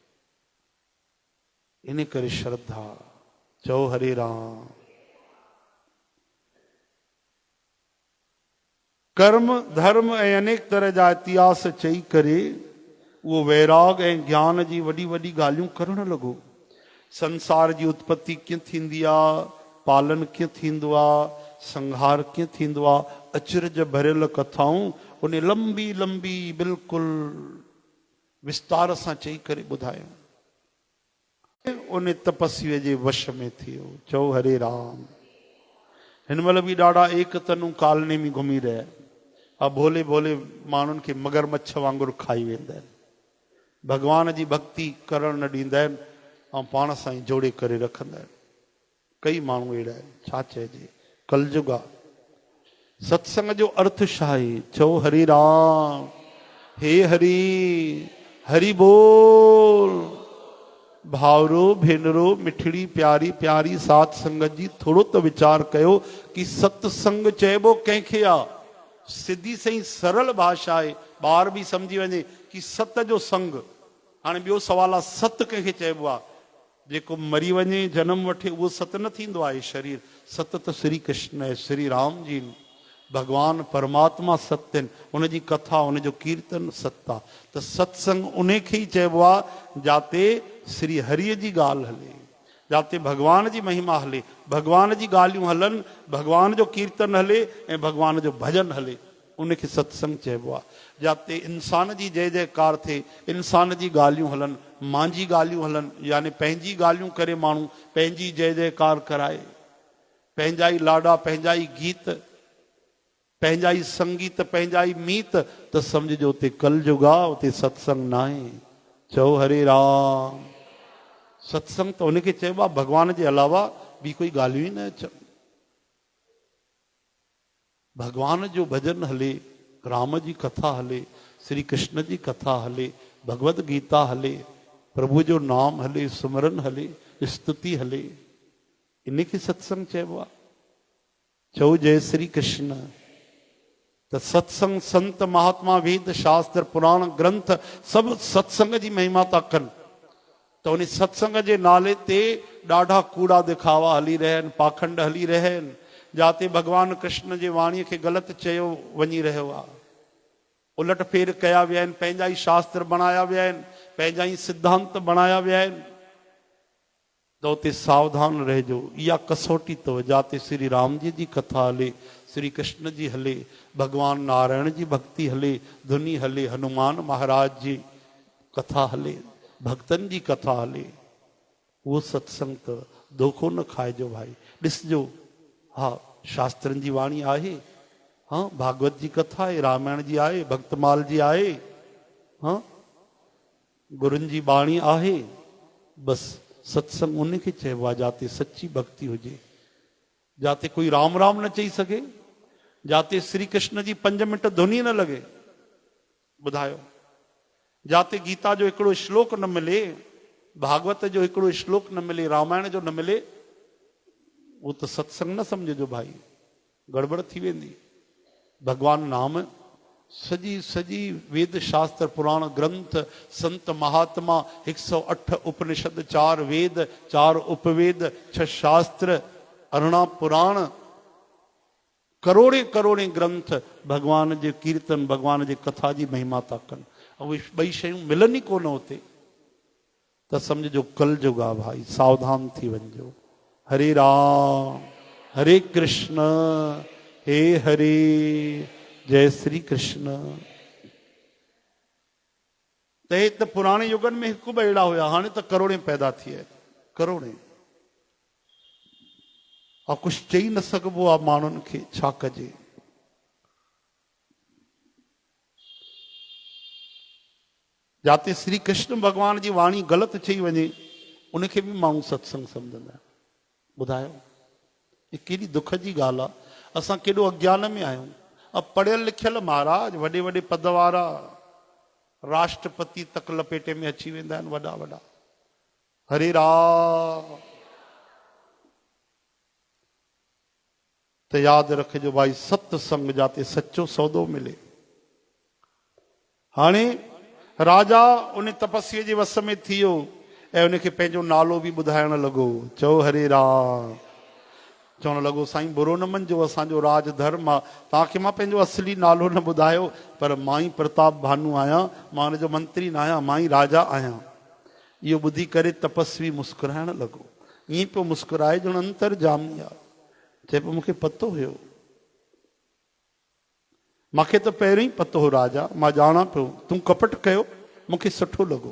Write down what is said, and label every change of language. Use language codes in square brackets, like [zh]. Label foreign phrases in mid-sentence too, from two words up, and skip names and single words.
[sd] इन करे श्रद्धा। चओ हरे राम। कर्म धर्म ऐं अनेक तरह जा इतिहास चई करे उहो वैराग ऐं ज्ञान जी वॾी वॾी ॻाल्हियूं करणु लॻो। संसार जी उत्पत्ति कीअं थींदी आहे, पालन कीअं थींदो आहे, संहार कीअं थींदो आहे, अचरज भरियल कथाऊं उन लंबी लंबी बिल्कुलु विस्तार सां चई करे ॿुधायूं। उन तपस्वीअ जे वश में थी वियो। चओ हरे राम। हिन महिल बि ॾाढा एक तनु कालने में घुमी रहिया, भोले भोले माण्हुनि खे मगरमच्छ वांगुरु खाई वेंदा आहिनि, भॻवान जी भक्ति करणु न ॾींदा आहिनि ऐं पाण सां ई जोड़े करे रखंदा आहिनि। कई माण्हू अहिड़ा आहिनि, छा चइजे, कलयुग आहे। सत्संग जो अर्थ छा आहे? चओ हरे राम। हे हरि, हरि बोल। भावरो भेनरो मिठड़ी प्यारी प्यारी सात संगत जी थोड़ो तो विचार कयो कि सत्संग चइबो कंहिंखे आहे? सिधी सही सरल भाषा आहे, ॿार बि सम्झी वञे कि सत जो संग। हाणे ॿियो सवाल आहे, सत कंहिंखे चइबो आहे? जेको मरी वञे जन्म वठे उहो सत न थींदो आहे शरीर। सत त श्री कृष्ण है, श्री राम जी, भगवान परमात्मा सत्य आहिनि, उनजी कथा उनजो कीर्तन सत आहे। त सत्संग उन खे ई चइबो आहे जाते श्री हरिय जी ॻाल्हि हले, जाते भगवान जी महिमा हले, भगवान जी ॻाल्हियूं हलनि, भगवान जो कीर्तन हले ऐं भगवान जो भजन हले, उनखे सत्संग चइबो आहे। जाते इंसान जी जय जयकार थिए, इंसान जी ॻाल्हियूं हलनि, मुंहिंजी ॻाल्हियूं हलनि, यानी पंहिंजी ॻाल्हियूं करे माण्हू पंहिंजी जय जयकार कराए, पंहिंजा ई लाॾा, पंहिंजा ई गीत, पंहिंजा ई संगीत, पंहिंजा ई मीत, त सम्झिजो उते कलयुग आहे, उते सत्संग न आहे। चओ हरे राम। सत्संग त उनखे चइबो आहे भगवान जे अलावा ॿी कोई ॻाल्हियूं ई न अचनि। भगवान जो भजन हले, राम जी कथा हले, श्री कृष्ण जी कथा हले, भगवत गीता हले, प्रभु जो नाम हले, सुमरन हले, स्तुति हले, इनखे सत्संग चइबो आहे। चओ जय श्री कृष्ण। त सत्संग संत महात्मा वेद शास्त्र पुराण ग्रंथ सभु सत्संग जी महिमा था कनि। त उन सत्संग जे नाले ते ॾाढा कूड़ा दिखावा हली रहिया आहिनि, पाखंड हली रहिया आहिनि, जाते भगवान कृष्ण जे वाणीअ खे ग़लति चयो वञी रहियो आहे, उलट फेर कया विया आहिनि, पंहिंजा ई शास्त्र बणाया विया आहिनि, पंहिंजा ई सिद्धांत बणाया विया आहिनि। त उते सावधान रहिजो, इहा कसोटी अथव। जाते श्री राम जी जी कथा हले, श्री कृष्ण जी हले, भगवान नारायण जी भक्ति हले, धुनी हले, हनुमान महाराज जी कथा हले, भक्तन जी कथा हले, उहो सत्संग त धोखो न खाइजो भाई। ॾिसजो, हा शास्त्रनि जी वाणी आहे, हाँ भागवत जी कथा आहे, रामायण जी आहे, भक्तमाल जी आहे, हाँ गुरुनि जी बाणी आहे, बसि सत्संग उनखे चइबो आहे जाते सची भक्ति हुजे, जाते कोई राम राम न चई सघे, जाते श्री कृष्ण जी 5 मिंट धुनी न लगे। ॿुधायो, जाते गीता जो हिकिड़ो श्लोक न मिले, भागवत जो हिकिड़ो श्लोक न मिले, रामायण जो न मिले, [hi] वो तो सत्संग न समझो [sd] भाई, गड़बड़ थी वेंदी। भगवान नाम सजी सजी वेद शास्त्र पुराण ग्रंथ संत महात्मा 108 उपनिषद 4 वेद 4 उपवेद 6 शास्त्र 18 पुराण करोड़े करोड़े ग्रंथ भगवान जे कीर्तन भगवान जे कथा जी महिमा था कनि। उहे ॿई शयूं मिलनि ई कोन उते, त सम्झो कलयुग आहे भाई, सावधान थी वञिजो। हरे राम हरे कृष्ण हे हरे जय श्री कृष्ण। त पुराणे युगनि में हिकु ॿ अहिड़ा हुया, हाणे त करोड़े पैदा थी विया, करोड़े। [hi] और कुछ [sd] चई न सघिबो आहे माण्हुनि खे, छा कजे। जाते श्री कृष्ण भगवान जी वाणी ग़लति चई वञे, उनखे बि माण्हू सत्संग सम्झंदा आहिनि। ॿुधायो, ही केॾी दुख जी ॻाल्हि आहे। असां केॾो अज्ञान में आहियूं। अब पढ़ियल लिखियल महाराज, वॾे वॾे पद वारा, राष्ट्रपति तक लपेटे में अची वेंदा आहिनि, वॾा वॾा। हरे राम। त यादि रखिजो भाई, सत्संग जाते सच्चो सौदो मिले। हाणे राजा उन तपस्या जे वस में थी वियो ऐं उनखे पंहिंजो नालो बि ॿुधाइण लॻो। चओ हरे राम। चवण लॻो साईं बुरो न मञिजो, असांजो राज धर्म आहे, तव्हांखे मां पंहिंजो असली नालो न ॿुधायो, पर मां ई प्रताप भानु आहियां, मां हुनजो मंत्री न आहियां, मां ई राजा आहियां। इहो ॿुधी करे तपस्वी मुस्कुराइण लॻो। ईअं पियो मुस्कुराए ॼण अंतर्जामी आहे। चए पियो मूंखे पतो हुयो, मूंखे त पहिरियों ई पतो हो राजा, मां ॼाणा पियो तूं कपट कयो, मूंखे सुठो लॻो।